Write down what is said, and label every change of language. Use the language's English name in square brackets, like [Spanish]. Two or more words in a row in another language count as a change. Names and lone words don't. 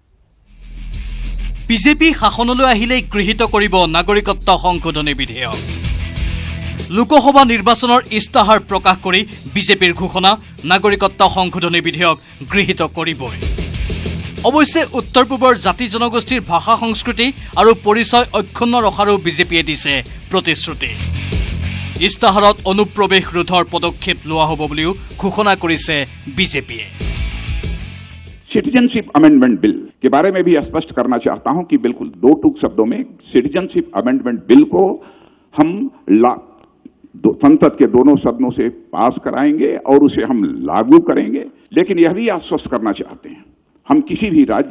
[Assamese] বিজেপি শাসনলৈ আহিলে গৃহীত কৰিব নাগৰিকত্ব সংশোধনী বিধেয়ক লোকসভা নিৰ্বাচনৰ ইস্তাহাৰ প্ৰকাশ কৰি বিজেপিৰ ঘোষণা নাগৰিকত্ব সংশোধনী বিধেয়ক গৃহীত কৰিবই অৱশ্যে উত্তৰ পূবৰ জাতি জনগোষ্ঠীৰ ভাষা সংস্কৃতি আৰু পৰিচয় অক্ষুণ্ণ ৰখাৰ বিজেপিয়ে দিছে প্ৰতিশ্ৰুতি ইস্তাহাৰত অনুপ্ৰৱেশ ৰোধৰ পদক্ষেপ লোৱা হ'ব বুলিও ঘোষণা কৰিছে বিজেপিয়ে [Hindi] सिटीजनशिप अमेंडमेंट बिल के बारे में भी स्पष्ट करना चाहता हूं कि बिल्कुल दो टूक शब्दों में सिटीजनशिप अमेंडमेंट बिल को हम संसद के दोनों सदनों से पास कराएंगे और उसे हम लागू करेंगे लेकिन यह भी आश्वस्त करना चाहते हैं हम किसी भी राज्य